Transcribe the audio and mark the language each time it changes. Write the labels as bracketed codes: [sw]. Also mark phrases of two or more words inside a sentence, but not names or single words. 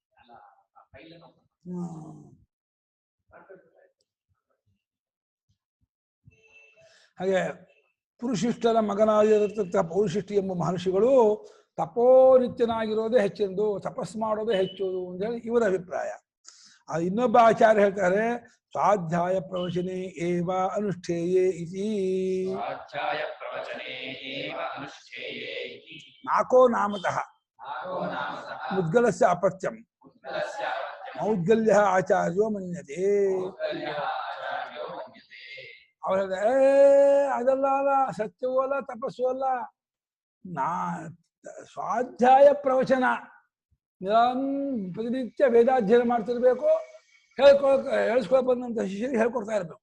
[kn] ಹಾಗೆ ಪುರುಷಿಷ್ಠರ ಮಗನಾಗಿರತಕ್ಕ ಪೌರುಷಿಷ್ಠಿ ಎಂಬ ಮಹರ್ಷಿಗಳು ತಪೋನಿತ್ಯನಾಗಿರೋದೇ ಹೆಚ್ಚೆಂದು, ತಪಸ್ ಮಾಡೋದೇ ಹೆಚ್ಚು ಅಂತೇಳಿ ಇವರ ಅಭಿಪ್ರಾಯ. ಇನ್ನೊಬ್ಬ ಆಚಾರ್ಯ ಹೇಳ್ತಾರೆ [sa] ಸ್ವಾಧ್ಯಾಯ ಪ್ರವಚನೆ ಏವ ಅನುಷ್ಠೇಯೇ ಇತಿ. ನಾಕೋ ನಾಮತಃ ಮುದ್ಗಲಸ್ಯ ಅಪತ್ಯಂ ಮೌದ್ಗಲ್ಯ ಆಚಾರ್ಯೋ ಮನ್ಯತೆ. [kn] ಅವ್ರ ಅದಲ್ಲ ಅಲ್ಲ, ಸತ್ಯವೂ ಅಲ್ಲ ತಪಸ್ಸು ಅಲ್ಲ, ಸ್ವಾಧ್ಯಾಯ ಪ್ರವಚನ, ಪ್ರತಿನಿತ್ಯ ವೇದಾಧ್ಯಯನ ಮಾಡ್ತಿರ್ಬೇಕು, ಹೇಳಿಸ್ಕೊಳಕ್ ಬಂದಂತ ಶಿಷ್ಯರಿಗೆ ಹೇಳ್ಕೊಡ್ತಾ ಇರಬೇಕು.